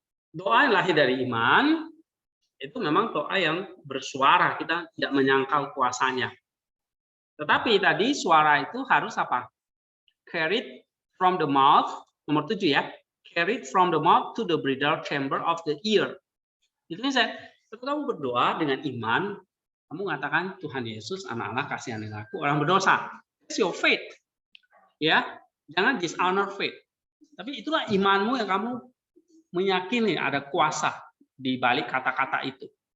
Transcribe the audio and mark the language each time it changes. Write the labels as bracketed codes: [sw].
[id] Doa yang lahir dari iman itu memang doa yang bersuara, kita tidak menyangkal kuasanya. Tetapi tadi suara itu harus apa? [en] Carried from the mouth, [id] nomor 7 ya. [en] Carried from the mouth to the bridal chamber of the ear. [id] Itu saya, ketika kamu berdoa dengan iman, kamu mengatakan Tuhan Yesus, Anak Allah, kasihani aku orang berdosa. [en] It's your faith. [id] Ya, jangan [en] dishonor faith. [id] Tapi itulah imanmu yang kamu meyakini ada kuasa di balik kata-kata itu.